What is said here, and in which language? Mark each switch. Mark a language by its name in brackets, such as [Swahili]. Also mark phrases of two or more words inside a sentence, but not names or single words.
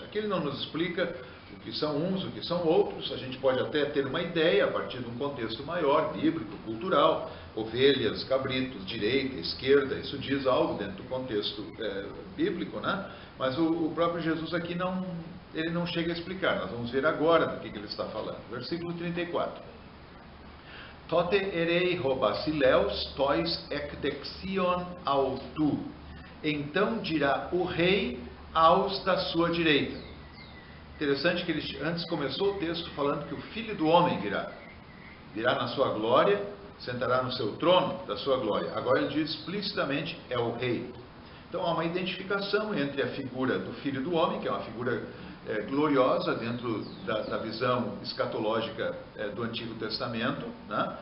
[Portuguese] Aqui ele não nos explica o que são uns, o que são outros. A gente pode até ter uma ideia a partir de um contexto maior, bíblico, cultural. Ovelhas, cabritos, direita, esquerda, isso diz algo dentro do contexto bíblico, né? Mas o próprio Jesus aqui ele não chega a explicar. Nós vamos ver agora do que ele está falando. Versículo 34. [Greek] Τότε ἐρεῖ ὁ βασιλεὺς τοῖς ἐκ δεξιῶν αὐτοῦ. [Portuguese] Então dirá o rei aos da sua direita. Interessante que ele antes começou o texto falando que o Filho do Homem virá. Virá na sua glória, sentará no seu trono da sua glória. Agora ele diz explicitamente, é o rei. Então há uma identificação entre a figura do Filho do Homem, que é uma figura gloriosa dentro da visão escatológica do Antigo Testamento, né?